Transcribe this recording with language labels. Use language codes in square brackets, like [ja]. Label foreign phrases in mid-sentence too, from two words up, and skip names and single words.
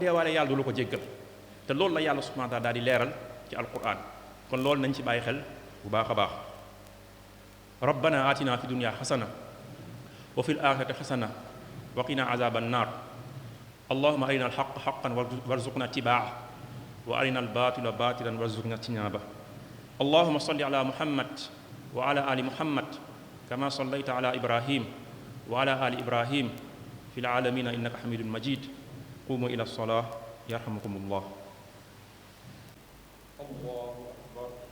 [wo] deewaalee yàlla du la ko jéggal te loolu la yàlla subhanahu wa taala daal di leeral ci alquran kon loolu nañ ci bàyyi xel bu baax a baax [ar] ربنا آتنا في الدنيا حسنة وفي الآخرة حسنة وقنا عذاب النار اللهم أرنا الحق حقا وارزقنا اتباع وأرنا الباطل باطلا وارزقنا اجتناب اللهم صل على محمد وعلى آل محمد كما صليت على إبراهيم وعلى آل إبراهيم في العالمين إنك حميد مجيد قوموا إلى الصلاة يرحمكم الله الله أكبر